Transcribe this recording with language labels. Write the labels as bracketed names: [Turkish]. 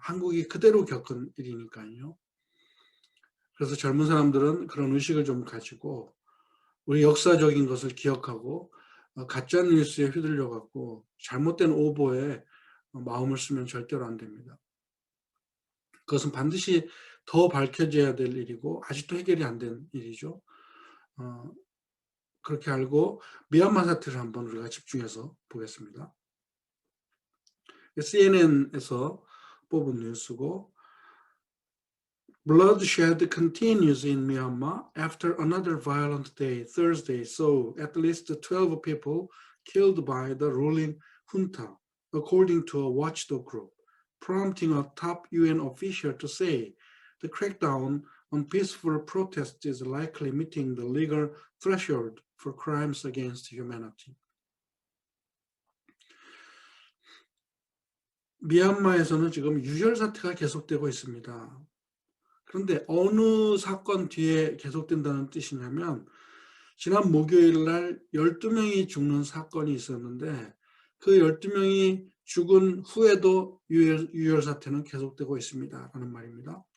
[Korean] 한국이 그대로 겪은 일이니까요. 그래서 젊은 사람들은 그런 의식을 좀 가지고 우리 역사적인 것을 기억하고 가짜 뉴스에 휘둘려 갖고 잘못된 오보에 마음을 쓰면 절대로 안 됩니다. 그것은 반드시 더 밝혀져야 될 일이고 아직도 해결이 안 된 일이죠. 그렇게 알고 미얀마 사태를 한번 우리가 집중해서 보겠습니다. CNN에서 뽑은 뉴스고, [English] Bloodshed continues in Myanmar after another violent day Thursday saw at least 12 people killed by the ruling junta, according to a watchdog group, prompting a top UN official to say the crackdown on peaceful protests is likely meeting the legal threshold for crimes against humanity. [Korean] 미얀마에서는 지금 유혈 사태가 계속되고 있습니다. 그런데 어느 사건 뒤에 계속된다는 뜻이냐면, 지난 목요일 날 12명이 죽는 사건이 있었는데 그 12명이 죽은 후에도 유혈 사태는 계속되고 있습니다 라는 말입니다.